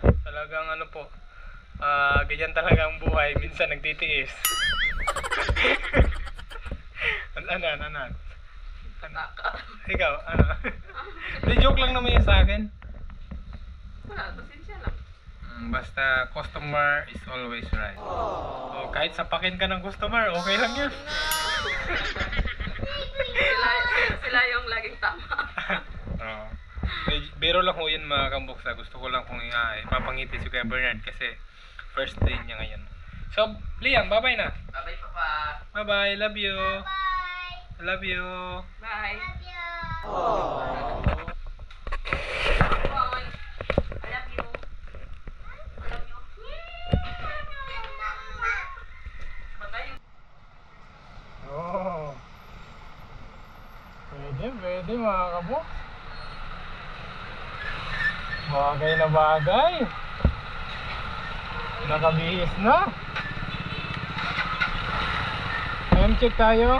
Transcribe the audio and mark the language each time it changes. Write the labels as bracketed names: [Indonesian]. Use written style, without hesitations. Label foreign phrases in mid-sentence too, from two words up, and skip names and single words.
[Filipino] Talagang ano po, ganyan talaga ang buhay, minsan nagtitiis. Ano? Ikaw, ano? Di joke lang naman yun sa akin. Pasensya lang. Basta [English] customer is always right. [Filipino] O kahit sapakin ka ng customer, okay lang yun. Sila yung laging tama. Biro lang ho yun mga kambuksa. Gusto ko lang kung ipapangiti si Kuya Bernard kasi [English] first day [Filipino] niya ngayon. So, Liam, bye-bye na. [English] Bye-bye, Papa. Bye-bye, love you. Bye. I love you. Bye. Love you. Bye. I love you. I love you. Bye-bye. [Filipino] Oh. Pwede mga kabuk. Bagay na bagay. Nakabihis na. [English] Time check [Filipino] tayo.